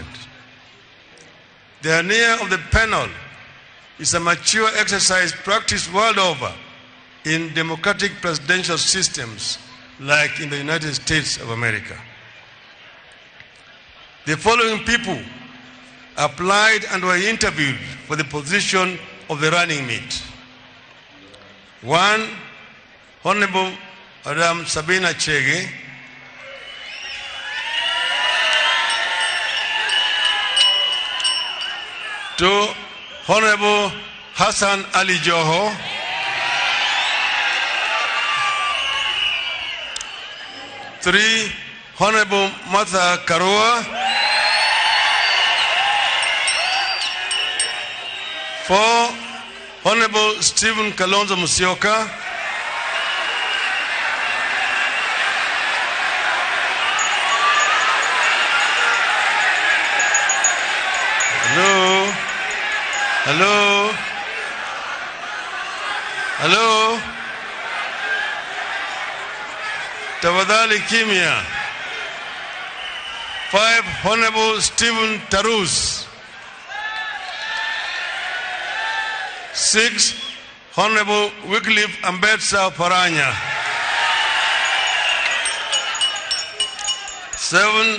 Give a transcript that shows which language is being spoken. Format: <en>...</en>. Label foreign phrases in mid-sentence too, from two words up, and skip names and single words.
<en>The hernia of the panel is a mature exercise practiced world over in democratic presidential systems like in the United States of America. The following people applied and were interviewed for the position of the running mate. 1. Honorable Madam Sabina Chege. 2. Honorable Hassan Ali Joho. 3. Honorable Martha Karua. 4. Honorable Stephen Kalonzo Musyoka. 'Hello?</en> <sw>Tafadhali kimya.</sw> <en>5. Honorable Stephen Tarus. 6. Honorable Wycliffe Ambetsa Paranya. 7.</en>